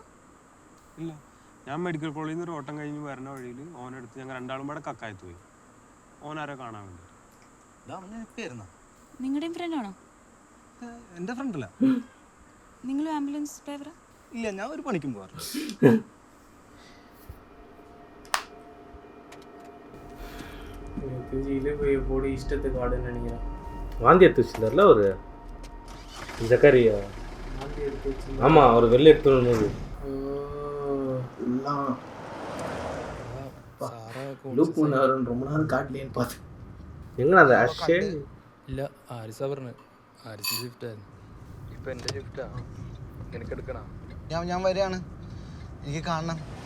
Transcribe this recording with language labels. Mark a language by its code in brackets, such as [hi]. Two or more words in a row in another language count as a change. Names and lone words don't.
[ml] ഇല്ല, ഞാൻ മെഡിക്കൽ കോളേജിൽ നിന്ന് ഒരു ഓട്ടം കഴിഞ്ഞ് വരുന്ന വഴിയിൽ ഓനെടുത്ത് ഞങ്ങൾ 2 ആളും കൂടെ കക്കായത്ത് പോയി. ഓനാരോ കാണാൻ വേണ്ടി. നിങ്ങളുടെയും ഫ്രണ്ടാണോ? എൻ്റെ ഫ്രണ്ടല്ല. നിങ്ങളും ആംബുലൻസ് ഡ്രൈവറാ? ഇല്ല, ഞാൻ ഒരു പണിക്കും പോകാറില്ല. [ta] போடி இஷ்டத்துக்கு ஆடுன்னு நினைக்கிறேன். வாந்தி எடுத்து வச்சுருந்தார்ல அவர் ஜக்கரியா. ஆமாம், அவர் வெளில எடுத்து வரும்போது ரொம்ப நேரம் காட்டலேன்னு பார்த்தேன். [ml] എങ്ങനെ അത് അക്ഷയ? ഇല്ല, ആരിസാ പറഞ്ഞു. ആരിസ് ഷിഫ്റ്റായിരുന്നു. ഇപ്പം എൻ്റെ ഷിഫ്റ്റാണ്. നിനക്ക് എടുക്കണം? ഞാൻ വരികയാണ്, എനിക്ക് കാണണം.